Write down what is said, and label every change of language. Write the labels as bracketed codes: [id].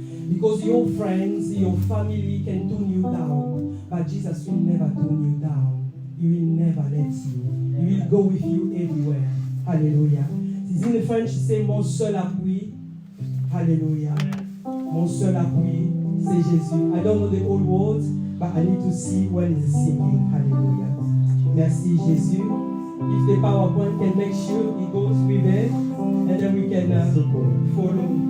[en] Because your friends, your family can tune you down, but Jesus will never tune you down. He will never let you. He will go with you everywhere. Hallelujah. In the French, [fr] c'est mon seul appui. Hallelujah. Mon seul appui, c'est Jésus. [en] I don't know the whole words, but I need to see when he's singing. Hallelujah. [fr] Merci Jésus. [en] If the PowerPoint can make sure it goes with it, and then we can follow.